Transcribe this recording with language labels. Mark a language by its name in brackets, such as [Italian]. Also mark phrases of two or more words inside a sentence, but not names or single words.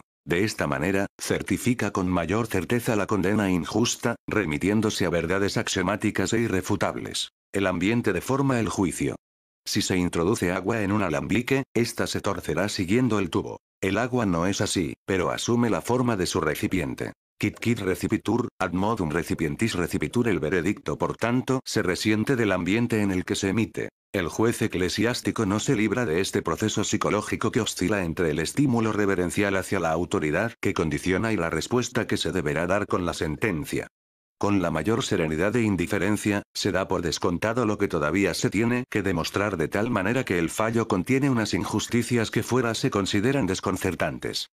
[Spanish] De esta manera, certifica con mayor certeza la condena injusta, remitiéndose a verdades axiomáticas e irrefutables. El ambiente deforma el juicio. Si se introduce agua en un alambique, ésta se torcerá siguiendo el tubo. El agua no es así, pero asume la forma de su recipiente. [Latin] Quid recipitur, ad modum recipientis recipitur. [Spanish] El veredicto, por tanto, se resiente del ambiente en el que se emite. El juez eclesiástico no se libra de este proceso psicológico que oscila entre el estímulo reverencial hacia la autoridad que condiciona y la respuesta que se deberá dar con la sentencia. Con la mayor serenidad e indiferencia, se da por descontado lo que todavía se tiene que demostrar de tal manera que el fallo contiene unas injusticias que fuera se consideran desconcertantes.